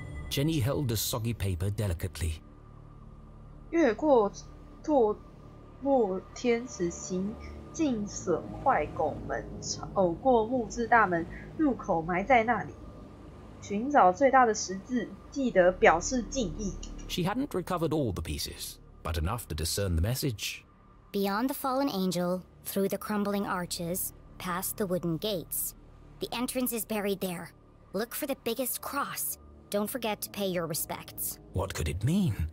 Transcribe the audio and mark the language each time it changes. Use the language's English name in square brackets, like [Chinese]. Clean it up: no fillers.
[English] Jenny held the soggy paper delicately. [Chinese] 越过堕落天使行进损坏拱门，走过木质大门，入口埋在那里。寻找最大的十字，记得表示敬意。 [English] She hadn't recovered all the pieces, but enough to discern the message. Beyond the fallen angel, through the crumbling arches, past the wooden gates. The entrance is buried there. Look for the biggest cross. Don't forget to pay your respects. What could it mean?